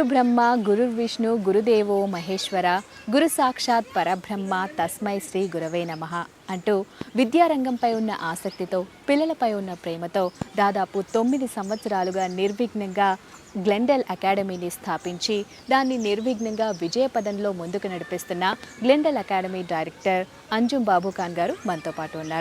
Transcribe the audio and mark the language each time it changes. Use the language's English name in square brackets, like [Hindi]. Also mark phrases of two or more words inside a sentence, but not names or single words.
[Sanskrit] ब्रह्मा गुरु विष्णु गुरु देवो महेश्वर गुरु साक्षात् परब्रह्म तस्मै श्री गुरवे नमः [Telugu] అంటూ విద్యారంగంపై ఉన్న ఆసక్తితో పిల్లలపై ఉన్న ప్రేమతో దాదాపు 9 సంవత్సరాలుగా నిర్విఘ్నంగా గ్లెండెల్ అకాడమీని స్థాపించి దాన్ని నిర్విఘ్నంగా విజయపదంలో ముందుకు నడిపిస్తున్న గ్లెండెల్ అకాడమీ డైరెక్టర్ అంజుమ్ బాబుఖాన్ గారు మనతో పాటు ఉన్నారు.